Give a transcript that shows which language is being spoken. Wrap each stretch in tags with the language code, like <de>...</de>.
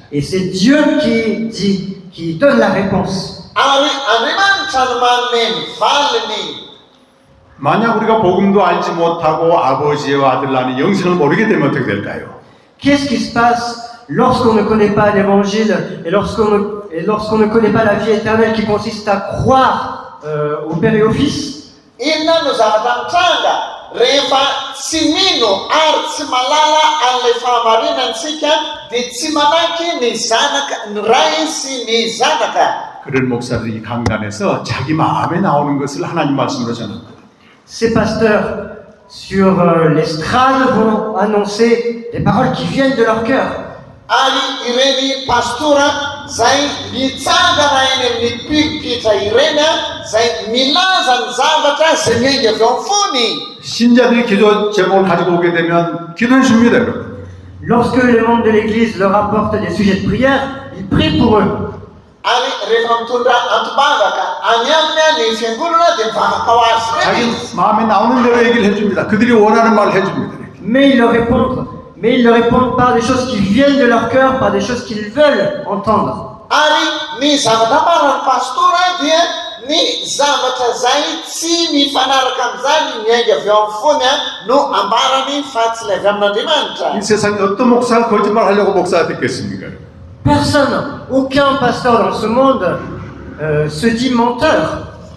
<fr>Et c'est Dieu qui dit, qui donne la réponse.</fr> <mg>Ary Andriamanitra no manome ny valiny.</mg> <ko>만약 우리가 복음도 알지 못하고 아버지와 아들 안에 영생을 모르게 되면 어떻게 될까요?</ko> <fr>Qu'est-ce qui se passe lorsqu'on ne connaît pas l'évangile et lorsqu'on ne connaît pas la vie éternelle qui consiste à croire au Père et au Fils?</fr> <mg>Inona no zavatra mitranga rehefa tsy mino ary tsy malala an'ilay fahamarinantsika dia tsy manaiky ny zanaka, ny ray sy ny zanaka.</mg> <ko>그런 목사들이 강단에서 자기 마음에 나오는 것을 하나님 말씀으로 전합니다.</ko> <fr>Ces pasteurs sur l'estrade vont annoncer des paroles qui viennent de leur cœur.</fr> <mg>Ary ireny pastora zay mitsangana eny amin'ny pulpitra ireny zay milaza ny zavatra zay miainga avy ao fony.</mg> <ko>신자들이 기도 제목을 가지고 오게 되면 기도해 줍니다, 여러분.</ko> <fr>Lorsque le monde de l'Église leur apporte des sujets de prière, ils prient pour eux.</fr> <mg>Ary rehefa mitondra antobavaka any aminy ny fiangonana dia mivavaka ho azy</mg> <ko>자기</ko> <mg>reny.</mg> <ko>마음에 나오는 대로 얘기를 해줍니다. 그들이 원하는 말을 해줍니다.</ko> <fr>Mais ils leur répondent par des choses qui viennent de leur cœur, par des choses qu'ils veulent entendre.</fr> <mg>Ary ny zavatra marina ny pastora dia ny zavatra zay tsy mifanaraka amin'izany miainga avy ao amin'ny fony no ambarany fa tsy ilay avy amin'Andriamanitra.</mg> <ko>이 세상에 어떤 목사가 거짓말 하려고 목사가 됐겠습니까?</ko> <fr>Personne, aucun pasteur dans ce monde se dit menteur.</fr>